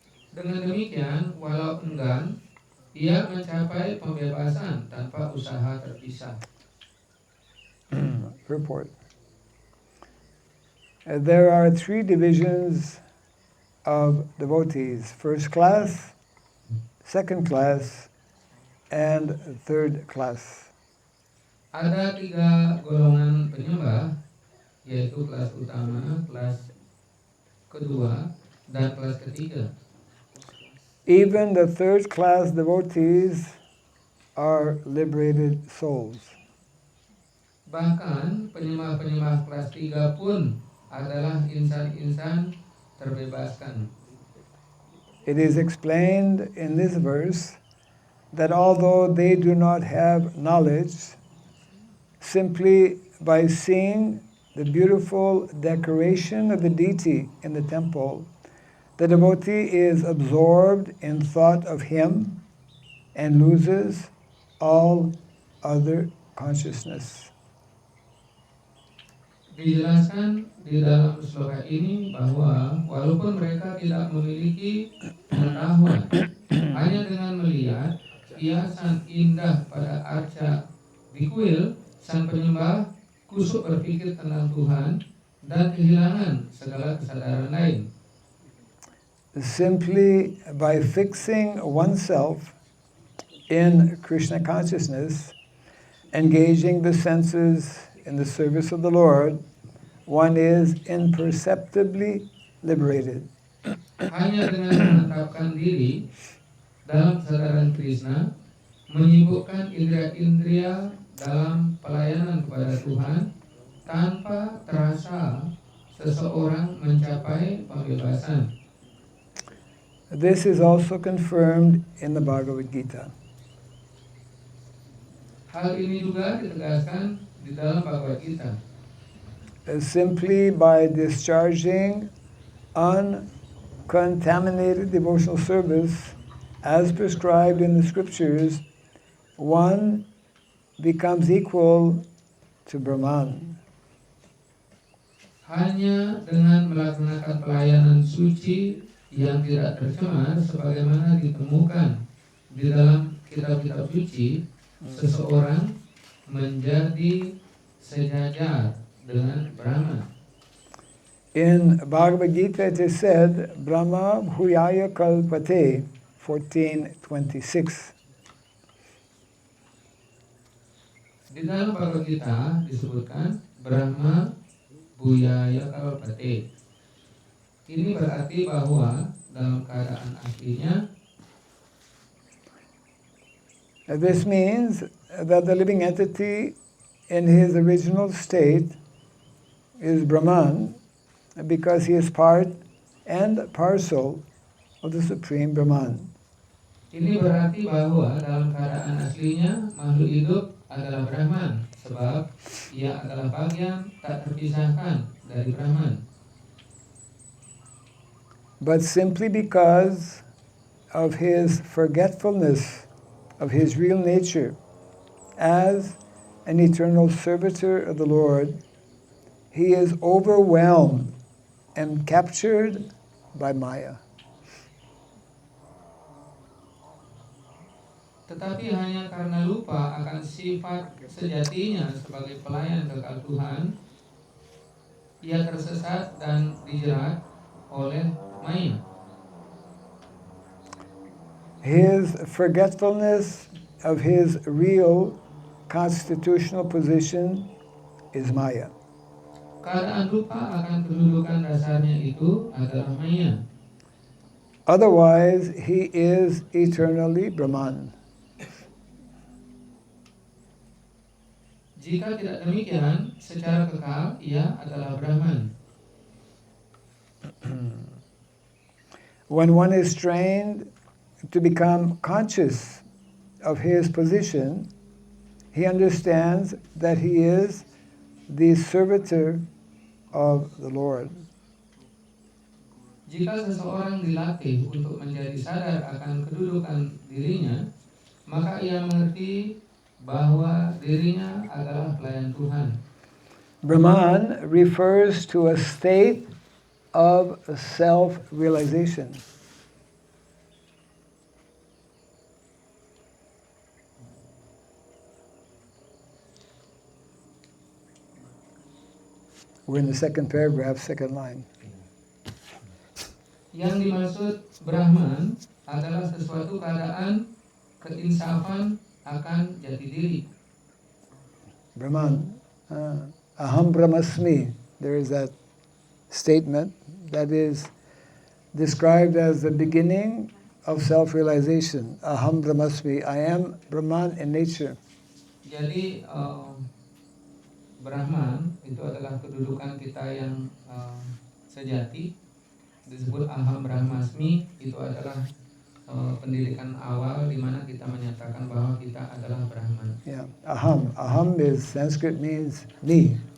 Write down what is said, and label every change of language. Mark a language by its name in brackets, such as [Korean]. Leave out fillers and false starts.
[Indonesian] Dengan demikian, walau enggan, ia mencapai pembebasan tanpa usaha terpisah. [English] Report. There are three divisions of devotees: first class, second class, and third class. [Indonesian] Ada 3 golongan penyembah, yaitu kelas utama, kelas kedua, dan kelas ketiga. [English] Even the third class devotees are liberated souls. [Indonesian] Bahkan penyembah-penyembah kelas 3 pun adalah insan-insan terbebaskan. [English] It is explained in this verse that although they do not have knowledge, simply by seeing the beautiful decoration of the deity in the temple, the devotee is absorbed in thought of him and loses all other consciousness. [Indonesian] Dijelaskan di dalam sloka ini bahwa walaupun mereka tidak memiliki pengetahuan, hanya dengan melihat hiasan indah pada arca di kuil, sang penyembah kusuk berpikir tentang Tuhan dan kehilangan segala kesadaran lain. [English] Simply by fixing oneself in Krishna consciousness, engaging the senses in the service of the Lord, one is imperceptibly liberated. [Indonesian] Hanya dengan menetapkan diri dalam kesadaran Krishna, menyibukkan indria-indria dalam pelayanan kepada Tuhan, tanpa terasa seseorang mencapai pembebasan. [English] This is also confirmed in the Bhagavad Gita. [Indonesian] Hal ini juga ditegaskan di dalam Bhagavad Gita. [English] Simply by discharging uncontaminated devotional service as prescribed in the scriptures, one becomes equal to Brahman. [Indonesian] Hanya dengan melaksanakan pelayanan suci yang tidak tercemar sebagaimana ditemukan di dalam kitab-kitab suci, seseorang menjadi sejajar dengan Brahman. [English] In Bhagavad Gita it is said, [Sanskrit] Brahma Bhuyaya Kalpate, [English] 14:26. [Indonesian] Di dalam Bhagavad Gita disebutkan [Sanskrit] Brahma Bhuyaya Kalpate. [Indonesian] Ini berarti bahwa dalam keadaan aslinya, [English] This means that the living entity in his original state is Brahman because he is part and parcel of the Supreme Brahman. [Indonesian] ini berarti bahwa dalam keadaan aslinya makhluk hidup adalah Brahman, sebab ia adalah bagian tak terpisahkan dari Brahman. [English] But simply because of his forgetfulness of his real nature as an eternal servitor of the Lord, he is overwhelmed and captured by Maya. [Indonesian] Tetapi hanya karena lupa akan sifat sejatinya sebagai pelayan kekal Tuhan, ia tersesat dan dijerat oleh Maya. [English] His forgetfulness of his real constitutional position is Maya. [Indonesian] Keadaan lupa akan kedudukan dasarnya itu adalah Maya. [English] Otherwise, he is eternally Brahman. [Indonesian] Jika tidak demikian, secara kekal ia adalah Brahman. [English] When one is trained to become conscious of his position, he understands that he is the servitor of the Lord. [Indonesian] Jika seseorang dilatih untuk menjadi sadar akan kedudukan dirinya, maka ia mengerti bahwa dirinya adalah pelayan Tuhan. [English] Brahman refers to a state of self-realization. We're in the second paragraph, second line. [Indonesian] Yang dimaksud Brahman adalah sesuatu keadaan keinsafan akan jati diri. [Sanskrit] Brahman, aham brahmasmi. [English] There is that statement that is described as the beginning of self-realization. [Sanskrit] Aham brahmasmi. [English] I am Brahman in nature. [Indonesian] Jadi Brahman itu adalah kedudukan kita yang sejati. Disebut [Sanskrit] aham brahmasmi, [Indonesian] itu adalah pendidikan awal di mana kita menyatakan bahwa kita adalah Brahman. [English] Yeah, aham. Aham is Sanskrit, means me.